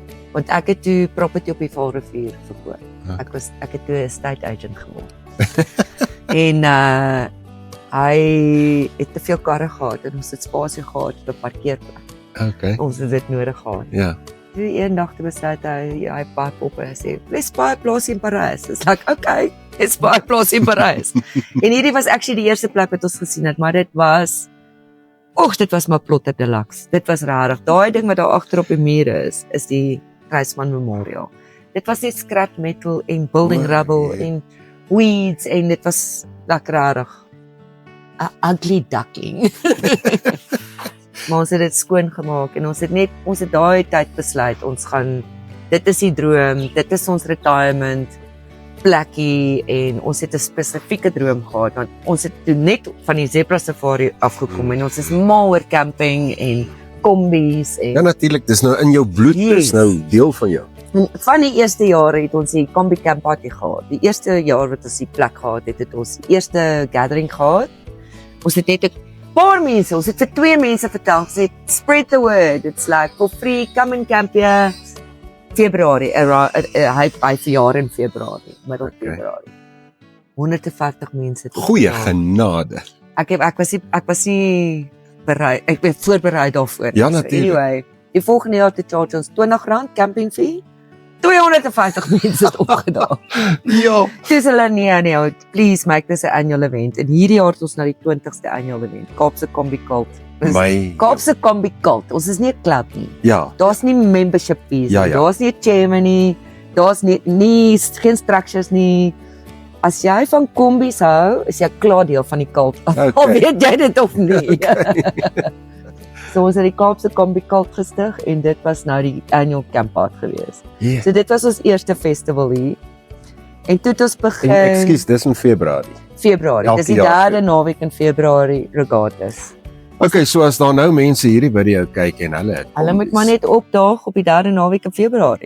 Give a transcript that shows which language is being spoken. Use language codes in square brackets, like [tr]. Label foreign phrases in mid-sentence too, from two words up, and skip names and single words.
[af] Want ek het toe property op die Vaalrivier verkoop. Ek het toe 'n [en] estate agent [af] geword. En hy het te veel karre gehad en ons het spasie gehad vir 'n parkeerplek. Okay. Ons het dit nodig gehad. Ja. Toe eendag te besluit hy pad op en sê, [en] "Let's buy a place in Paris." It's like, "Okay, let's buy a place in Paris." [af] En hierdie was actually die eerste plek wat ons gesien het, maar dit was maar plotter deluxe. Dit was rarig. Daai ding wat daar agter op die mure is die Reisman Memorial. Dit was net [en] scrap metal [af] en [en] building rubble [af] en weeds en dit was lekker rarig. [en] A ugly duckling. [af] Maar ons het dit skoon gemaak en ons het daai tyd besluit dit is die droom, dit is ons retirement plekkie en ons het 'n spesifieke droom gehad want ons het toe net van die Zebra Safari afgekom en ons is mal oor camping en kombies en Ja natuurlik, dis nou in jou bloed, dis nou deel van jou. En van die eerste jare het ons die Kombi Camp Party gehad. Die eerste jaar wat ons die plek gehad het ons die eerste gathering gehad. Ons het net 'n paar mense, ons het vir 2 mense vertel, gesê [en] spread the word. It's like for free, come and camp here. [af] Februarie, hy verjaar in Februarie, middel Februarie. 150 mense. Goeie genade. Ek was nie bereid, ek ben voorberei daarvoor. Ja natuurlik. Anyway, die volgende jaar te charge ons R20 [en] camping fee. [af] 250 mense het opgedaag. Ja. Dis hulle nee, [en] please make this an annual event. [af] En hierdie jaar het ons na die 20ste [en] annual event, [af] Kaapse Kombi Cult. Kaapse Kombi Cult. Ons is nie 'n klub nie. Ja. Daar's nie [en] membership fees. [af] Ja. Daar's nie 'n chairman nie. Daar's geen structures nie. As jy van kombies hou, is jy klaar deel van die cult. Okay. Al weet jy dit of nie. So ons het die Kaapse Kombi Cult gestig en dit was nou die [en] annual camp out [af] gewees. Yeah. So dit was ons eerste festival hier. En toe het ons begin Ekskuus, dis in Februarie. Dis die derde naweek in Februarie regardless. Okay, so as daar nou mense hierdie video kyk en hulle moet maar net opdaag op die derde naweek in Februarie.